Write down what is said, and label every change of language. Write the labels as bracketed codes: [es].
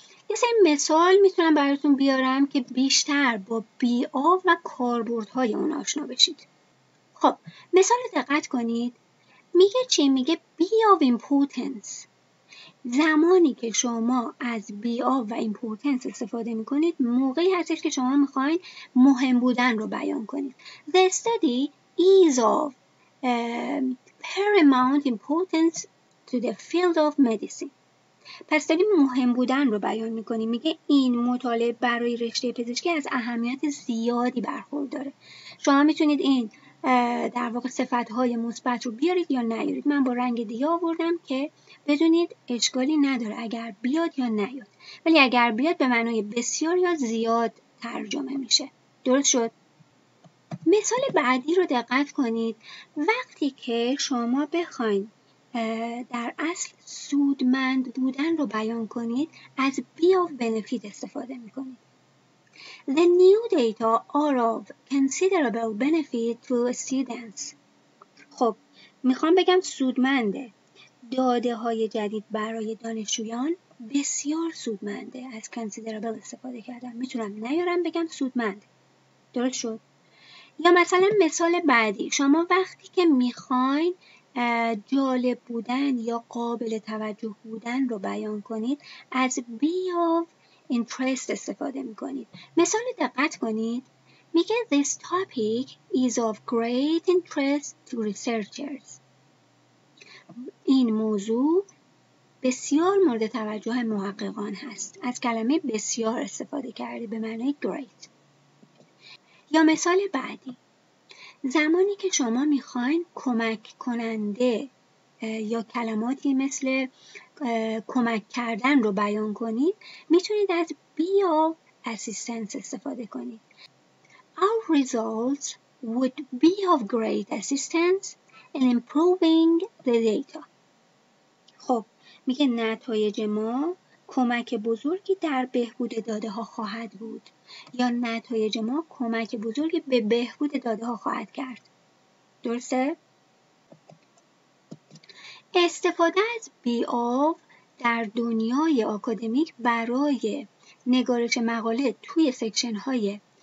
[fa] یه سری مثال میتونم براتون بیارم که بیشتر با بی آف و کاربردهای اون آشنا بشید. خب مثال دقت کنید. میگه چی؟ میگه [en] be of importance. [fa] زمانی که شما از بی آف و ایمپورتنس استفاده میکنید، موقعی هستش که شما میخواین مهم بودن رو بیان کنید. [en] The study is of paramount importance to the field of medicine. [fa] پس داریم مهم بودن رو بیان میکنیم. میگه این مطالعه برای رشته پزشکی از اهمیت زیادی برخورداره. شما میتونید این در واقع صفت‌های مثبت رو بیارید یا نیارید. من با رنگ دیگه آوردم که بدونید اشکالی نداره اگر بیاد یا نیاد، ولی اگر بیاد به معنای بسیار یا زیاد ترجمه میشه. درست شد؟ مثال بعدی رو دقت کنید. وقتی که شما بخواید در اصل سودمند بودن رو بیان کنید، از [en] be of benefit [fa] استفاده میکنید. [en] The new data are of considerable benefit to students. [fa] خب میخوام بگم سودمنده. داده های جدید برای دانشجویان بسیار سودمنده. از considerable استفاده کردم. میتونم نیارم بگم سودمند. درست شد؟ یا مثلا مثال بعدی، شما وقتی که میخواین جالب بودن یا قابل توجه بودن رو بیان کنید از [en] be of interest [fa] استفاده میکنید. مثال دقت کنید، میگه [en] this topic is of great interest to researchers. [fa] این موضوع بسیار مورد توجه محققان هست. از کلمه بسیار استفاده کرده به معنای great. یا مثال بعدی، زمانی که شما میخواین کمک کننده یا کلماتی مثل کمک کردن رو بیان کنید میتونید از [en] be of assistance [fa] استفاده کنید. [en] Our results would be of great assistance in improving the data. [fa] خب میگه نتایج ما کمک بزرگی در بهبود داده ها خواهد بود یا نتایج ما کمک بزرگی به بهبود داده ها خواهد کرد. درسته؟ استفاده از be of در دنیای آکادمیک برای نگارش مقاله توی سکشن های